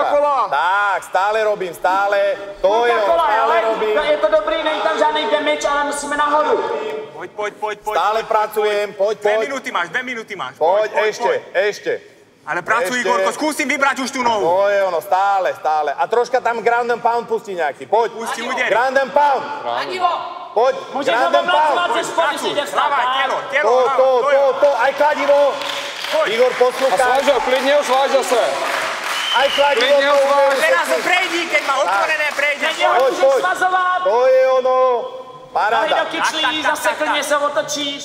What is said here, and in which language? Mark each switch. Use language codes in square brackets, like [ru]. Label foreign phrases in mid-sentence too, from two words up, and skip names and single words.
[sk] Tak, stále robím, stále. To je ono, stále robím. Je to dobrý, není tam žádnej damage, ale musíme nahoru. Poď. Stále pracujem, poď. 2 minúty máš. Poď, ešte. Ale pracuj, Igorko, skúsim vybrať už tú nohu. To je ono, stále. A troška tam [en] ground and pound [sk] pustí nejaký, poď. Pustí úder. [en] Ground and pound. [sk] Poď, [en] ground and pound. [sk] Pracuj, dávaj, telo. To, aj kladivo. Igor, poslúchaj. A sváža, klidne ho sváža sa. Aj kladivo. Teraz ho prejdi, keď má otvorené, prejdi. Poď. To je ono. Paráda. Nohy do kyčlí, zase klidne sa otočíš.